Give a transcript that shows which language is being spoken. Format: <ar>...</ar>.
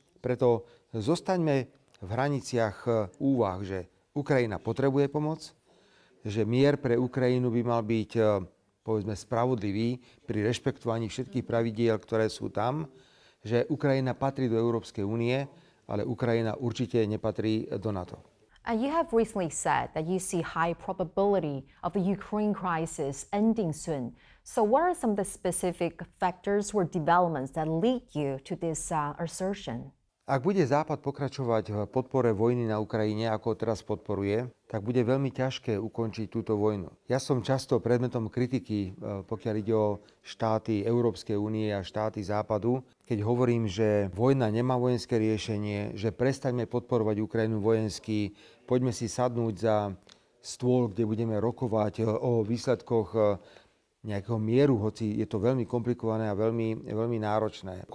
<sk>Preto zostaňme v hraniciach úvah, že Ukrajina potrebuje pomoc, že mier pre Ukrajinu by mal byť, povedzme, spravodlivý pri rešpektovaní všetkých pravidiel, ktoré sú tam, že Ukrajina patrí do Európskej únie, ale Ukrajina určite nepatrí do NATO.</sk> <en>And you have recently said that you see high probability of the Ukraine crisis ending soon. So what are some of the specific factors or developments that lead you to this assertion?</en> <sk>Ak bude Západ pokračovať v podpore vojny na Ukrajine, ako teraz podporuje, tak bude veľmi ťažké ukončiť túto vojnu. Ja som často predmetom kritiky, pokiaľ ide o štáty Európskej únie a štáty Západu, keď hovorím, že vojna nemá vojenské riešenie, že prestaňme podporovať Ukrajinu vojensky, poďme si sadnúť za stôl, kde budeme rokovať o výsledkoch nejakého mieru, hoci je to veľmi komplikované a veľmi náročné.</sk>